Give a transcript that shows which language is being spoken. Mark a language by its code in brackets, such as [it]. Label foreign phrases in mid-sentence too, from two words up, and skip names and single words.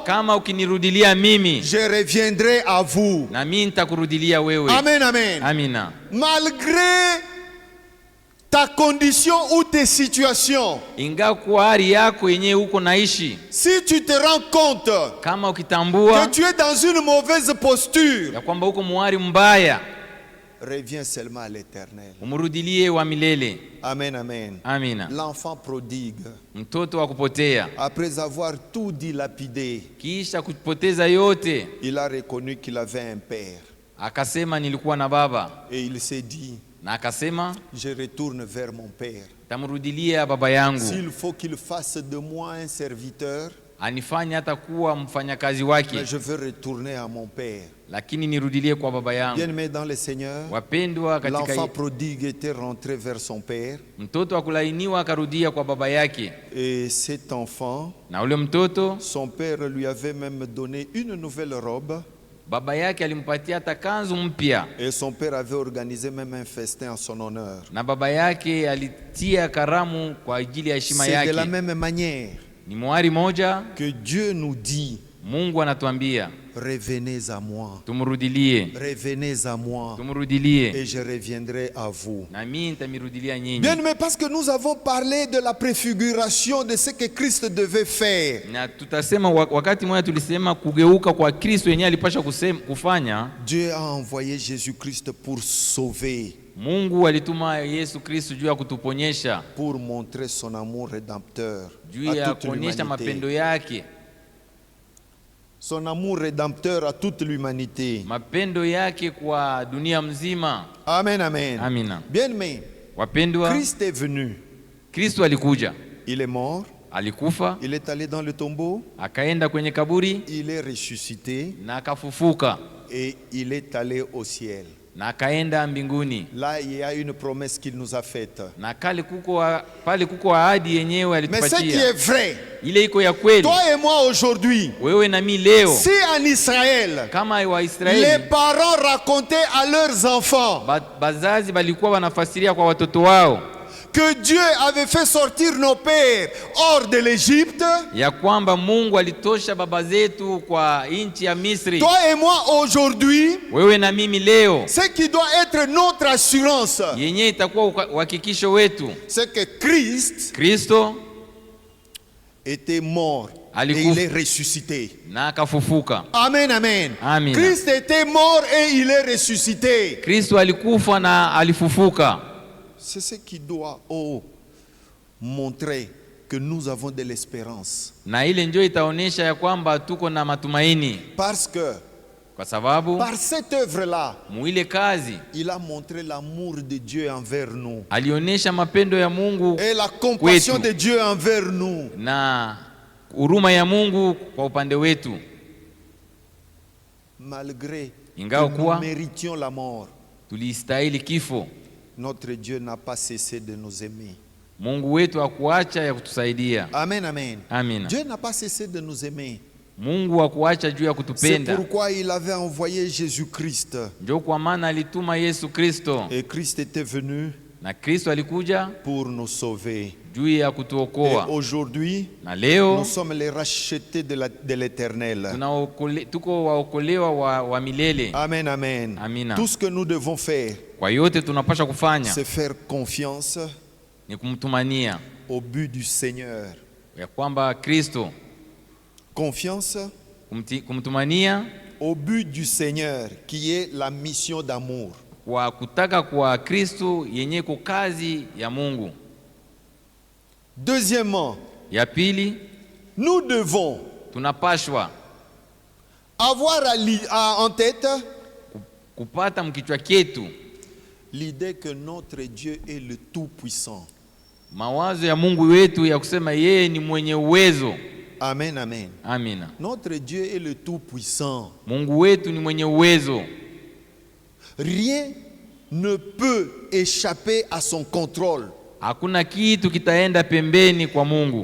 [sw] kama ukinirudilia mimi, [fr] je reviendrai à vous. [sw] na mimi nitakurudilia wewe. [fr] Amen, amen. [sw] Amina. [fr] Malgré ta condition ou tes situations, [sw] ingawa kwa hali yako yenyewe uko naishi, [fr] si tu te rends compte [sw] kama ukitambua [fr] que tu es dans une mauvaise posture, [sw] ya kwamba uko muhali mbaya, [fr] reviens seulement à l'Éternel. [sw] umrudilie wa milele. [fr] Amen, amen. [sw] Amina. [fr] L'enfant prodigue, [sw] Mtoto wa kupotea, [fr] après avoir tout dilapidé, [sw] kisha kupoteza yote, [fr] il a reconnu qu'il avait un père. [sw] akasema nilikuwa na baba, [fr] Et il s'est dit, [sw] na akasema [fr] je retourne vers mon père. [sw] tamrudilia baba yangu, [fr] S'il faut qu'il fasse de moi un serviteur, [sw] anifanye hata kuwa mfanyakazi [fr] mais [sw] wake, [fr] je veux retourner à mon père. [sw] lakini nirudilie kwa baba yangu. [fr] Bien-aimé dans le Seigneur, [sw] Wapendwa [fr] l'enfant [sw] katika, [fr] prodigue était rentré vers son père. [sw] mtoto wa kulainiwa akarudia kwa baba yake, [fr] Et cet enfant, [sw] na ule mtoto [fr] son père lui avait même donné une nouvelle robe. [sw] baba yake alimpatia hata kanzu mpya, [fr] Et son père avait organisé même un festin en son honneur. [sw] na baba yake alitia karamu kwa ajili ya heshima [fr] C'est de la [sw] yake. [fr] même manière [sw] Ni mwari moja [fr] que Dieu nous dit, [sw] Mungu anatuambia [fr] revenez à moi, [sw] tumrudilie, [fr] revenez à moi, [sw] tumrudilie, [fr] et je reviendrai à vous. [sw] na mimi nitamirudilia nyinyi. [fr] Bien, mais parce que nous avons parlé de la préfiguration de ce que Christ devait faire. [sw] Na tutasema wakati mmoja tulisema kugeuka kwa Kristo yenyewe alipasha kufanya. [fr] Dieu a envoyé Jésus-Christ pour sauver, [sw] Mungu alituma Yesu Kristo juu ya kutuponyesha, [fr] pour montrer son amour rédempteur [sw] juu [fr] à [sw] ya [fr] toute [sw] kuonyesha mapendo [fr] l'humanité. [sw] yake, [fr] Son amour rédempteur à toute l'humanité. [sw] mapendo yake kwa dunia mzima. [fr] Amen, amen. [sw] Amina. [fr] Bien, mais [sw] Wapendwa, [fr] Christ est venu. [sw] Kristo alikuja, [fr] Il est mort. [sw] alikufa, [fr] Il est allé dans le tombeau. [sw] akaenda kwenye kaburi [fr] Il est ressuscité. [sw] na akafufuka, [fr] Et il est allé au ciel. [sw] na akaenda mbinguni. [fr] Là, il y a une promesse qu'il nous a faite. [sw] Na pale kuko ahadi yenyewe [fr] Mais ce qui [sw] alitupatia, [fr] est vrai, [sw] ile iko ya kweli. [fr] toi et moi aujourd'hui, [sw] Wewe na mimi leo, [fr] si en Israël, [sw] kama [fr] les [sw] Waisraeli [fr] parents racontaient à leurs enfants [sw] bazazi balikuwa wanafasiria kwa watoto wao [fr] que Dieu avait fait sortir nos pères hors de l'Égypte, [sw] ya kwamba Mungu alitosha baba zetu kwa nchi ya Misri, [fr] toi et moi aujourd'hui, [sw] wewe na mimi leo, [fr] ce qui doit être notre assurance, [sw] yenyewe itakuwa uhakikisho wetu, [fr] c'est que Christ [sw] Kristo [fr] était mort et [sw] Alikufa. [fr] il est ressuscité. [sw] na akafufuka. [fr] Amen, amen. [sw] Amen. [fr] Christ était mort et il est ressuscité. [sw] Kristo alikufa na alifufuka. [fr] C'est ce qui doit montrer que nous avons de l'espérance. [sw] Na ile ndio itaonesha ya kwamba tuko na matumaini, [fr] Parce que [sw] kwa sababu [fr] par cette œuvre-là, [sw] muile kazi [fr] il a montré l'amour de Dieu envers nous [sw] alionesha mapendo ya Mungu [fr] et la compassion [sw] kwetu, [fr] de Dieu envers nous. [sw] na huruma ya Mungu kwa upande wetu. [fr] Malgré [sw] Ingawa [fr] que [sw] kuwa [fr] nous méritions la mort, [sw] tulistahili kifo, [fr] notre Dieu n'a pas cessé de nous aimer. [sw] Mungu wetu hakuacha ya kutusaidia. [fr] Amen, amen. [sw] Amina. [fr] Dieu n'a pas cessé de nous aimer. [sw] Mungu hakuacha juu ya [fr] C'est [sw] kutupenda. [fr] pourquoi il avait envoyé Jésus-Christ. [sw] Ndio kwa maana alituma Yesu Kristo, [fr] Et Christ était venu [sw] na Kristo alikuja [fr] pour nous sauver. [sw] juu ya [fr] Et [sw] kutuokoa. [fr] aujourd'hui, [sw] Na leo [fr] nous sommes les rachetés de l'Éternel. [sw] tuko waokolewa wa milele. [fr] Amen, amen. [sw] Amina. [fr] Tout ce que nous devons faire, [sw] Kwa yote tunapasha kufanya [fr] c'est faire confiance [sw] ni kumtumania, [fr] au but du Seigneur. [sw] ya kwamba Kristo, [fr] Confiance [sw] kumtumania [fr] au but du Seigneur, qui est la mission d'amour. [sw] kwa kutaka kwa Kristo yenye ko kazi ya Mungu. [fr] Deuxièmement, [sw] Ya pili, [fr] nous devons [sw] tunapashwa [fr] avoir en tête [sw] kupata mkichwa chetu [fr] l'idée que notre Dieu est le Tout-Puissant. [sw] mawazo ya Mungu wetu ya kusema yeye ni mwenye uwezo. [fr] Amen, amen. [sw] Amina. [fr] Notre Dieu est le Tout-Puissant. [sw] Mungu wetu ni mwenye uwezo. [fr] Rien ne peut échapper à son contrôle. [sw] Hakuna kitu kitaenda pembeni kwa Mungu.